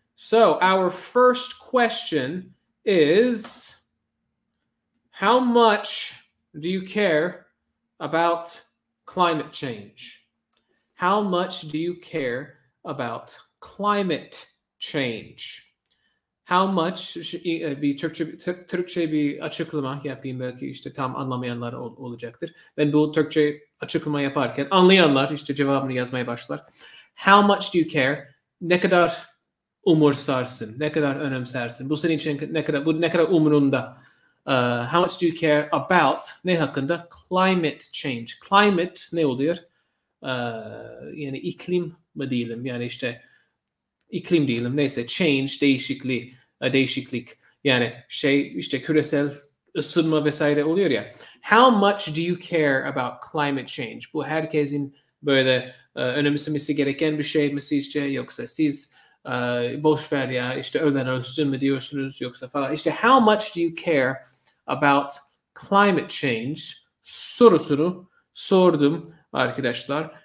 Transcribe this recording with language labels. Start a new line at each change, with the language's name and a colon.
English: So, our first question is, how much do you care about climate change? How much do you care about climate change? How much,
Turkish: bir Türkçe bir açıklama yapayım, belki işte tam anlamayanlar olacaktır. Ben bu Türkçe açıklama yaparken anlayanlar işte cevabını yazmaya başlar.
English: How much do you care?
Turkish: Ne kadar umursarsın, ne kadar önemsersin? Bu senin için ne kadar umurunda?
English: How much do you care about
Turkish: ne hakkında?
English: Climate change.
Turkish: Climate ne oluyor? Yani iklim mi diyelim? Yani işte iklim diyelim. Neyse, change değişiklik. Yani işte küresel ısınma vesaire oluyor ya.
English: How much do you care about climate change?
Turkish: Bu herkesin böyle önemsemesi gereken bir şey mi sizce? Yoksa siz boş ver ya işte ölen ölsün mü diyorsunuz yoksa falan. İşte
English: how much do you care about climate change
Turkish: sorusunu sordum arkadaşlar.